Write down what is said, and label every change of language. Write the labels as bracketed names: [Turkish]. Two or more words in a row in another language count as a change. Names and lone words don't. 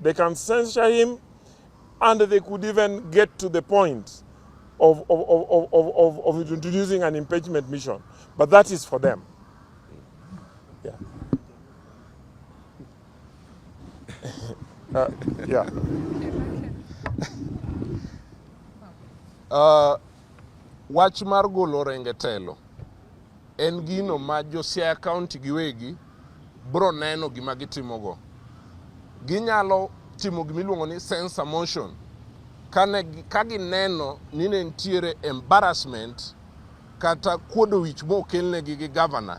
[English] They can censure him, and they could even get to the point of introducing an impeachment mission. But that is for them. Yeah. Yeah. [Luo (Kenya and Tanzania)] Wach mar golo Orenge telo en gino ma jo Siaya County giwegi bro neno gima gitimogo. Ginyalo timo gimiluongo ni [English] censor motion [Luo (Kenya and Tanzania)] ka gineno ni ne ntiere embarrassment kata kuodo wich mokelnegi gi governor.